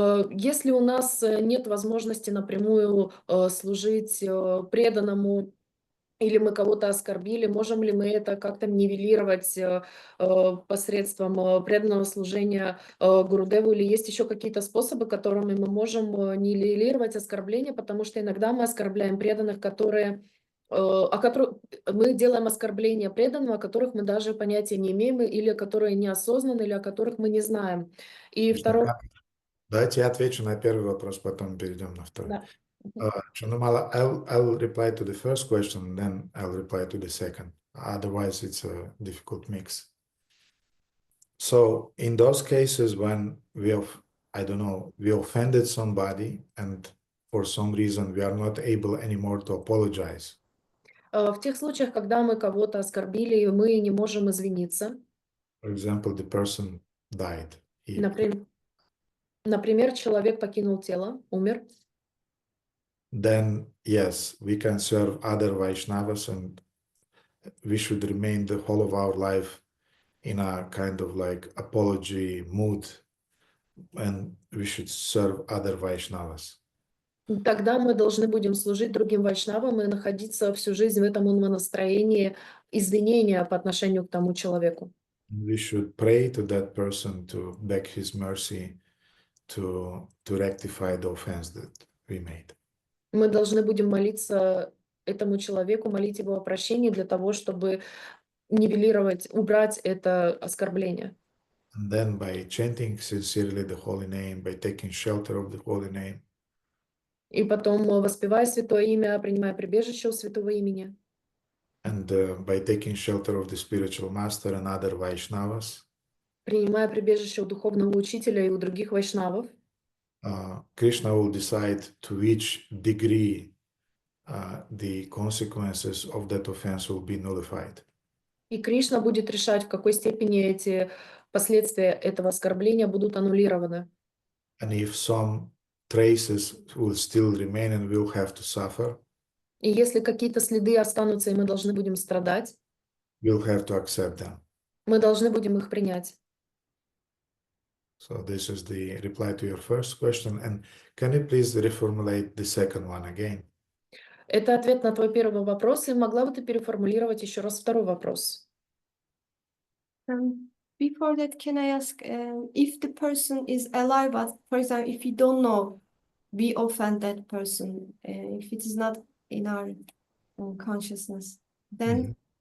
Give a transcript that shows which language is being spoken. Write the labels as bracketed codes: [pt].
[ru] Если у нас нет возможности напрямую служить преданному, или мы кого-то оскорбили, можем ли мы это как-то нивелировать посредством преданного служения Гурудеву, или есть еще какие-то способы, которыми мы можем нивелировать оскорбления, потому что иногда мы оскорбляем преданных, мы делаем оскорбления преданным, о которых мы даже понятия не имеем, или которые неосознанны, или о которых мы не знаем. И второй... Давайте я отвечу на первый вопрос, потом перейдем на второй. Да. [en] Chanamala, I'll reply to the first question, then I'll reply to the second. Otherwise, it's a difficult mix. So in those cases when we offended somebody and for some reason we are not able anymore to apologize. [ru] В тех случаях, когда мы кого-то оскорбили, и мы не можем извиниться. [en] For example, the person died. [ru] Например, человек покинул тело, умер. [en] Then yes, we can serve other Vaishnavas, and we should remain the whole of our life in a kind of like apology mood, and we should serve other Vaishnavas. [ru] Тогда мы должны будем служить другим вайшнавам и находиться всю жизнь в этом настроении извинения по отношению к тому человеку. [en] We should pray to that person to beg his mercy to rectify the offense that we made. [ru] Мы должны будем молиться этому человеку, молить его о прощении для того, чтобы нивелировать, убрать это оскорбление. [en] And then, by chanting sincerely the holy name, by taking shelter of the holy name, [ru] И потом, воспевая святое имя, принимая прибежище у святого имени. [en] And by taking shelter of the spiritual master and other Vaishnavas, [ru] Принимая прибежище у духовного учителя и у других вайшнавов, [en] Krishna will decide to which degree the consequences of that offense will be nullified. [ru] и Кришна будет решать, в какой степени эти последствия этого оскорбления будут аннулированы. [en] And if some traces will still remain and we'll have to suffer, [ru] И если какие-то следы останутся, и мы должны будем страдать, [en] we'll have to accept them. [ru] мы должны будем их принять. [en] So this is the reply to your first question. And can you please reformulate the second one again? [ru] Это ответ на твой первый вопрос, и могла бы ты переформулировать еще раз второй вопрос? [en] Before that, can I ask if the person is alive, but for example, if we don't know, we offend that person, if it is not in our consciousness, then